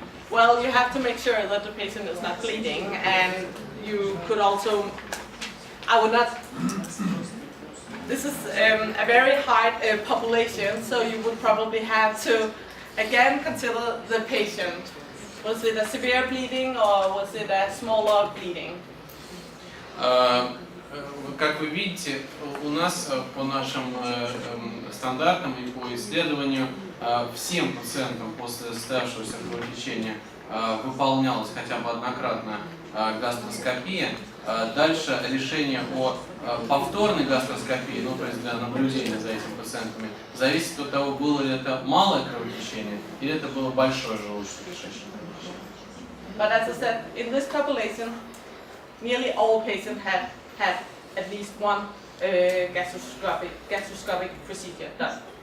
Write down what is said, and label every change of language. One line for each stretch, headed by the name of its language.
English: Well, you have to make sure that the patient is not bleeding, and you could also, this is a very hard population, so you would probably have to again consider the patient. Was it a severe bleeding or was it a smaller bleeding?
Russian: Как вы видите, у нас по нашим стандартам и по исследованию всем пациентам после состоявшегося кровотечения выполнялась хотя бы однократно гастроскопия. Дальше решение о повторной гастроскопии, то есть для наблюдения за этими пациентами, зависит от того, было ли это малое кровотечение или это было большое желудочно-кишечное кровотечение.
English: But as I said, in this population, nearly all patients had at least one gastroscopic procedure done.